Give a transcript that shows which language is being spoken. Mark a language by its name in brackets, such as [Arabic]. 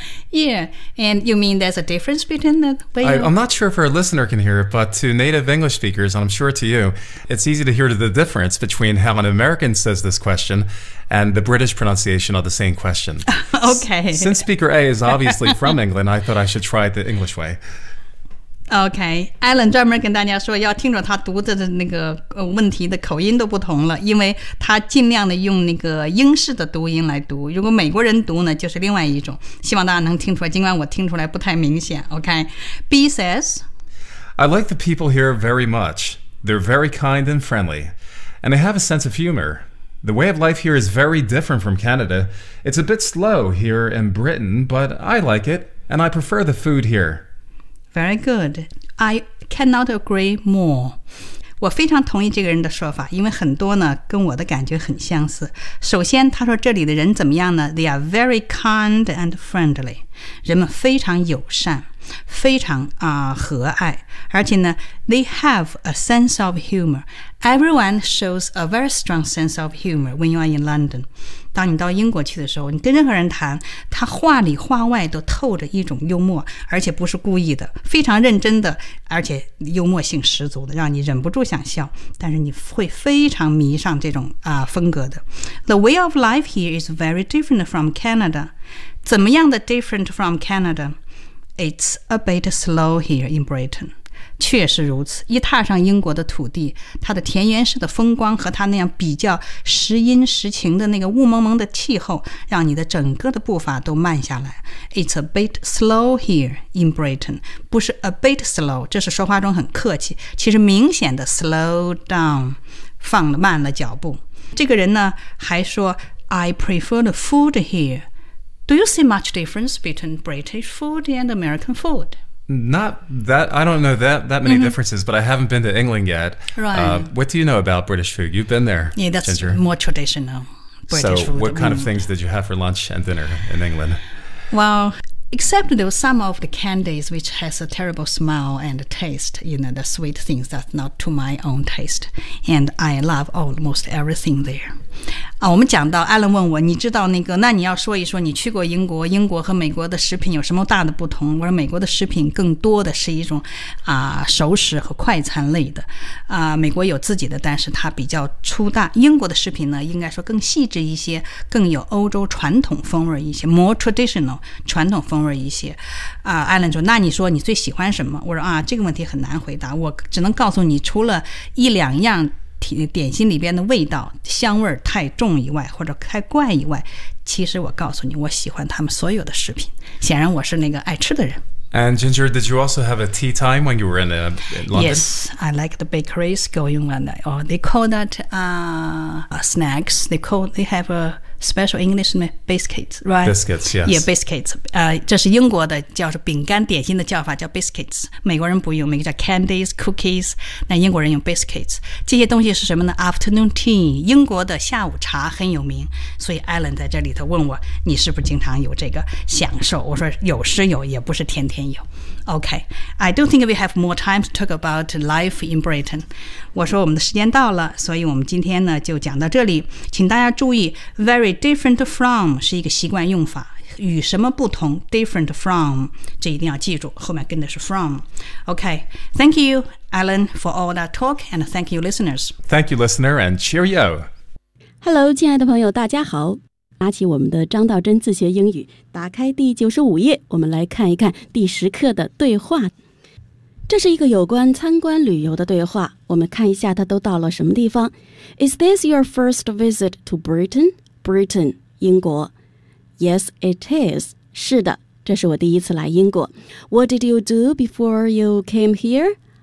[English] Yeah, and you mean there's a difference between the way you... I'm not sure if our listener can hear it, but to native English speakers, and I'm sure to you, it's easy to hear the difference between how an American says this question and the British pronunciation of the same question. Okay. Since speaker A is obviously from England, I thought I should try it the English way. [Chinese] OK，Alan 专门跟大家说，要听着他读的那个问题的口音都不同了，因为他尽量的用那个英式的读音来读。如果美国人读呢，就是另外一种。希望大家能听出来，尽管我听出来不太明显。 [English] OK，B says, I like the people here very much. They're very kind and friendly, and they have a sense of humor. The way of life here is very different from Canada. It's a bit slow here in Britain, but I like it, and I prefer the food here. Very good. I cannot agree more. [Chinese] 我非常同意这个人的说法，因为很多呢跟我的感觉很相似。首先，他说这里的人怎么样呢？ [English] They are very kind and friendly. [Chinese] 人们非常友善，非常和蔼。而且呢， [English] they have a sense of humor. Everyone shows a very strong sense of humor when you are in London. [Chinese] 当你到英国去的时候，你跟任何人谈，他话里话外都透着一种幽默，而且不是故意的，非常认真的，而且幽默性十足的，让你忍不住想笑，但是你会非常迷上这种风格的。 [English] The way of life here is very different from Canada. [Chinese] 怎么样的 [English] different from Canada? It's a bit slow here in Britain. [Chinese] 确实如此，一踏上英国的土地，它的田园式的风光和它那样比较时阴时晴的那个雾蒙蒙的气候，让你的整个的步伐都慢下来。 [English] It's a bit slow here in Britain. [Chinese] 不是 a bit slow, 这是说话中很客气，其实明显的 slow down, 放了慢了脚步。这个人呢还说 [English] I prefer the food here. Do you see much difference between British food and American food? Not that, I don't know that many differences, but I haven't been to England yet. Right. What do you know about British food? You've been there, Ginger. Yeah, that's more traditional British food. So what kind of things did you have for lunch and dinner in England? Well, except there were some of the candies, which has a terrible smell and taste, you know, the sweet things that's not to my own taste. And I love almost everything there. [Chinese] 我们讲到 Alan 问我，你知道那个，那你要说一说你去过英国，英国和美国的食品有什么大的不同？我说美国的食品更多的是一种熟食和快餐类的美国有自己的，但是它比较粗大。英国的食品呢，应该说更细致一些，更有欧洲传统风味一些， [English] more traditional [Chinese] 传统风味一些Alan 说，那你说你最喜欢什么？我说这个问题很难回答，我只能告诉你除了一两样点心里边的味道香味太重以外，或者太怪以外，其实我告诉你，我喜欢他们所有的食品。显然，我是那个爱吃的人。 [English] And Ginger, did you also have a tea time when you were in London? Yes, I like the bakeries going on. Oh, they call that snacks. They have a special English name, biscuits, right? Biscuits, yes. Yeah, biscuits. [Chinese] 这是英国的叫做饼干点心的叫法叫 biscuits. 美国人不用，美国叫 candies, cookies. 那英国人用 biscuits. 这些东西是什么呢 ？Afternoon tea. 英国的下午茶很有名，所以 Alan 在这里头问我，你是不是经常有这个享受？我说有是有，也不是天天。 [English] Okay, I don't think we have more time to talk about life in Britain. [Chinese] 我说我们的时间到了，所以我们今天呢就讲到这里。请大家注意 ，very different from 是一个习惯用法，与什么不同 ？Different from 这一定要记住，后面跟的是 from. [English] Okay, thank you, Alan, for all that talk, and thank you, listeners. Thank you, listener, and cheerio. [Chinese] Hello, 亲爱的朋友，大家好。拿起我们的张道真自学英语，打开第95页，我们来看一看第10课的对话。这是一个有关参观旅游的对话，我们看一下他都到了什么地方。 [English] Is this your first visit to Britain? Britain, 英国。 Yes, it is. [Chinese] 是的，这是我第一次来英国。 [English] What did you do before you came here?